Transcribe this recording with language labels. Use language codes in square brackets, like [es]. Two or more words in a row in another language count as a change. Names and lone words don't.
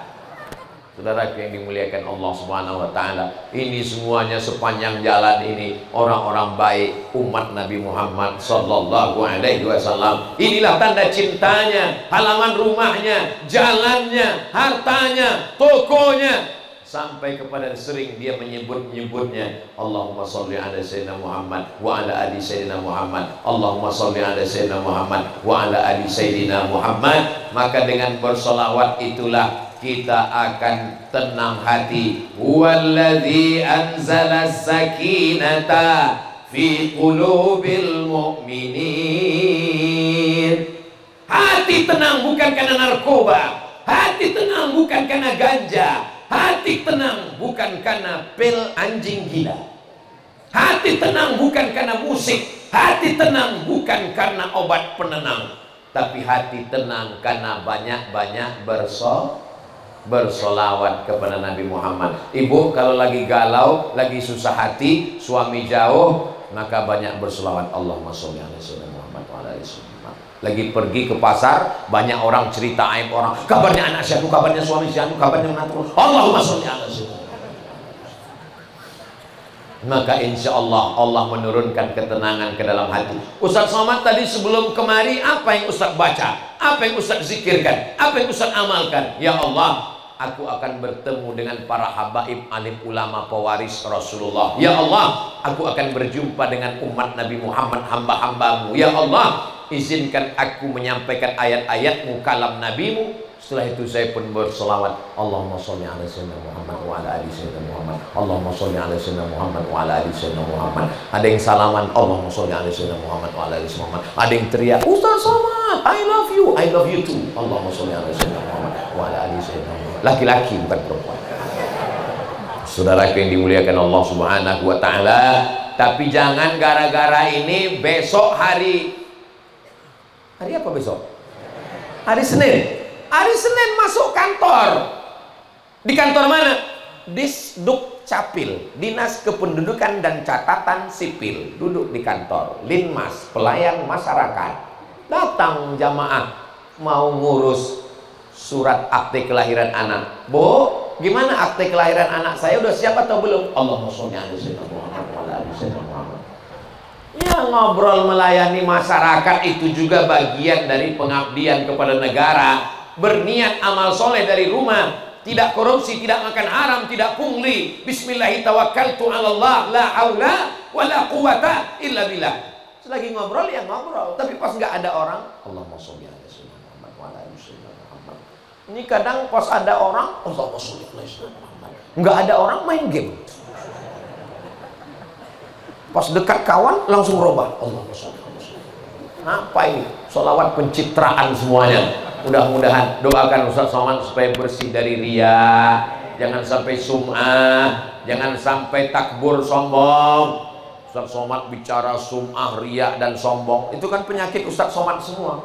[id] Saudaraku yang dimuliakan Allah [ar] سبحانه وتعالى, [id] ini semuanya sepanjang jalan ini orang-orang baik umat Nabi Muhammad [ar] صلى الله عليه وسلم. [id] Inilah tanda cintanya, halaman rumahnya, jalannya, hartanya, tokonya, sampai kepada sering dia menyebutnya [ar] اللهم صل على سيدنا محمد وعلى آل سيدنا محمد, اللهم صل على سيدنا محمد وعلى آل سيدنا محمد. [id] Maka dengan bersolawat itulah kita akan tenang hati. [ar] هو الذي أنزل السكينة في قلوب المؤمنين. [id] Hati tenang bukan karena narkoba, hati tenang bukan karena ganja, hati tenang bukan karena pil anjing gila, hati tenang bukan karena musik, hati tenang bukan karena obat penenang, tapi hati tenang karena banyak-banyak bersolawat kepada Nabi Muhammad. Ibu kalau lagi galau, lagi susah hati, suami jauh, maka banyak bersolawat [ar] اللهم صل على سيدنا محمد وعلى آل سيدنا. [id] Lagi pergi ke pasar, banyak orang cerita aib orang, kabarnya anak syahdu, kabarnya suami syahdu, kabarnya menantu, [ar] اللهم صل على سيدنا. [id] Maka [ar] إن شاء الله [id] Allah menurunkan ketenangan ke dalam hati. Ustaz Somad tadi sebelum kemari, apa yang Ustaz baca? Apa yang Ustaz zikirkan? Apa yang Ustaz amalkan? [ar] يا الله, [id] aku akan bertemu dengan para habaib alim ulama pewaris Rasulullah. [ar] يا الله, [id] aku akan berjumpa dengan umat Nabi Muhammad, hamba-hambamu. [ar] يا الله, [id] izinkan aku menyampaikan ayat-ayatmu, kalam nabimu Setelah itu saya pun berselawat, [ar] اللهم صل على سيدنا محمد وعلى آل سيدنا محمد. اللهم صل على سيدنا محمد وعلى آل سيدنا محمد. [id] Ada yang salaman, [ar] اللهم صل على سيدنا محمد وعلى آل سيدنا محمد. [id] Ada yang teriak, Ustaz Somad, [en] I love you too. [ar] اللهم صل على سيدنا محمد وعلى آل سيدنا محمد. [id] Laki-laki bukan perempuan. Saudara yang dimuliakan Allah [ar] سبحانه وتعالى, [id] tapi jangan gara-gara ini besok hari apa besok? Hari Senin. Hari Senin masuk kantor. Di kantor mana? Disduk Capil, Dinas Kependudukan dan Catatan Sipil. Duduk di kantor. Linmas, pelayan masyarakat. Datang jamaah mau ngurus surat akte kelahiran anak. Bu, gimana akte kelahiran anak saya udah siap atau belum? [ar] اللهم صل على سيدنا محمد وعلى آل سيدنا محمد. [id] Ya, ngobrol melayani masyarakat itu juga bagian dari pengabdian kepada negara. Berniat amal soleh dari rumah, tidak korupsi, tidak makan haram, tidak pungli. [ar] بسم الله توكلت على الله، لا حول ولا قوة إلا بالله. [id] Selagi ngobrol ya ngobrol, tapi pas nggak ada orang, [ar] اللهم صل على سيدنا محمد وعلى آل سيدنا محمد. [id] Ini kadang pas ada orang, [ar] اللهم صل على سيدنا محمد. [id] Nggak ada orang main game. Pas dekat kawan langsung robah, [ar] اللهم صل على سيدنا محمد. [id] Apa ini? Sholawat pencitraan semuanya. Mudah-mudahan doakan Ustaz Somad supaya bersih dari riya, jangan sampai sum'ah, jangan sampai takbur sombong. Ustaz Somad bicara sum'ah, riya dan sombong, itu kan penyakit Ustaz Somad semua.